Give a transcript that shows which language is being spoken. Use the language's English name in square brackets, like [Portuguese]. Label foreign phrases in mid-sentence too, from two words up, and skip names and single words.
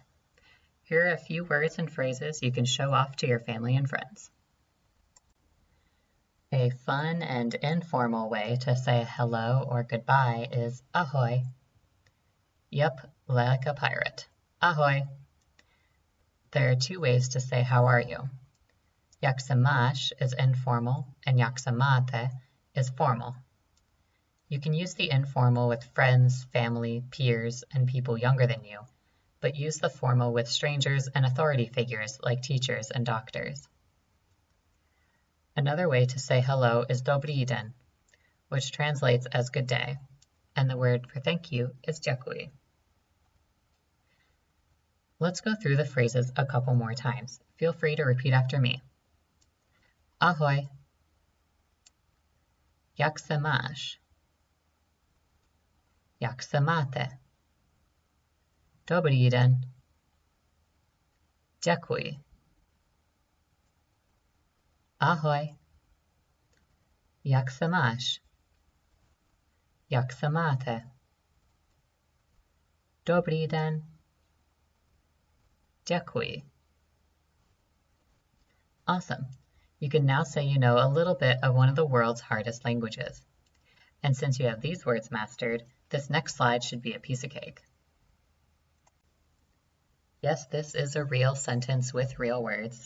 [English] Here are a few words and phrases you can show off to your family and friends. A fun and informal way to say hello or goodbye is ahoy. Yep, like a pirate. Ahoy! There are two ways to say how are you. [Czech] Jak se máš [English] is informal, and [Czech] jak se máte [English] is formal. You can use the informal with friends, family, peers, and people younger than you, but use the formal with strangers and authority figures like teachers and doctors. Another way to say hello is [Czech] dobrý den, [English] which translates as good day, and the word for thank you is děkuji. Let's go through the phrases a couple more times. Feel free to repeat after me. [Czech] Ahoj. Jak se máš? Jak se máte? Dobrý den. Děkuji. Ahoj. Jak se máš? Jak se máte? Dobrý den. Děkuji. [English] Awesome. You can now say you know a little bit of one of the world's hardest languages. And since you have these words mastered, this next slide should be a piece of cake. Yes, this is a real sentence with real words.